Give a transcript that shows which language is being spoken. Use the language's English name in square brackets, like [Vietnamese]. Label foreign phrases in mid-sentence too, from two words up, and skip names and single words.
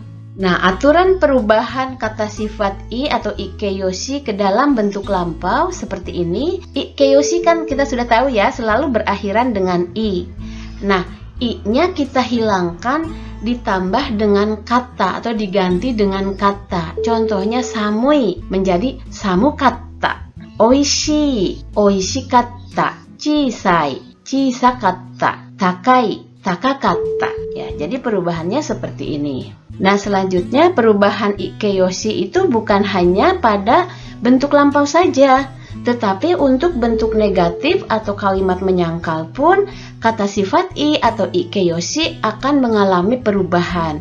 [Indonesian] Nah, aturan perubahan kata sifat i atau ikeyoshi ke dalam bentuk lampau seperti ini. Ikeyoshi kan kita sudah tahu ya, selalu berakhiran dengan i. Nah, i-nya kita hilangkan ditambah dengan kata atau diganti dengan kata. Contohnya samui menjadi samukata. [Japanese] おいしい、おいしかった、小さい、小さかった、高い, takakatta. [Indonesian] Ya, jadi perubahannya seperti ini. Nah, selanjutnya perubahan ikeyoshi itu bukan hanya pada bentuk lampau saja, tetapi untuk bentuk negatif atau kalimat menyangkal pun kata sifat i atau ikeyoshi akan mengalami perubahan.